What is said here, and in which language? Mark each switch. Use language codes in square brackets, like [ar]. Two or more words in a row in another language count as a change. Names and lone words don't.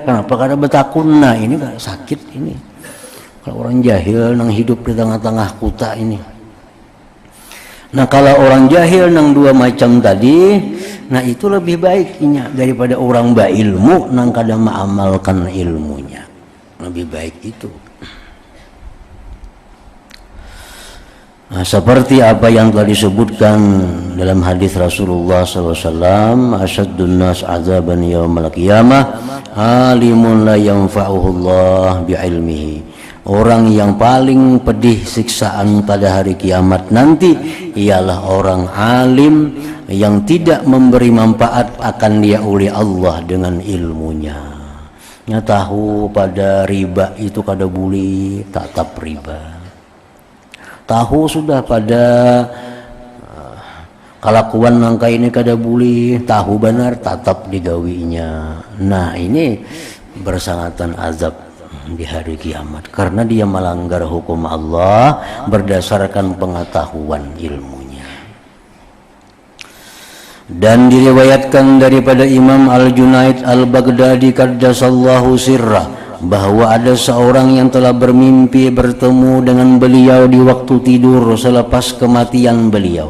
[bjn] Kenapa kada betakun? Nah ini kan sakit ini. [id] Kalau orang jahil nang hidup di tengah-tengah kota ini. Nah kalau orang jahil nang dua macam tadi, nah itu lebih baik daripada orang berilmu nang kada mengamalkan ilmunya. Lebih baik itu. Nah, seperti apa yang telah disebutkan dalam hadis Rasulullah SAW, [ar] أشد الناس عذابا يوم القيامة عالم لا ينفعه الله بعلمه. [id] Orang yang paling pedih siksaan pada hari kiamat nanti ialah orang alim yang tidak memberi manfaat akan dia oleh Allah dengan ilmunya. [bjn] Nya tahu pada riba itu kada boleh, tatap riba. Tahu sudah pada kelakuan nangka ini kada boleh, tahu benar tatap digawinya. [id] Nah ini bersangatan azab di hari kiamat karena dia melanggar hukum Allah berdasarkan pengetahuan ilmunya. Dan diriwayatkan daripada Imam Al-Junaid Al-Baghdadi [ar] قدس الله سره [id] bahwa ada seorang yang telah bermimpi bertemu dengan beliau di waktu tidur selepas kematian beliau.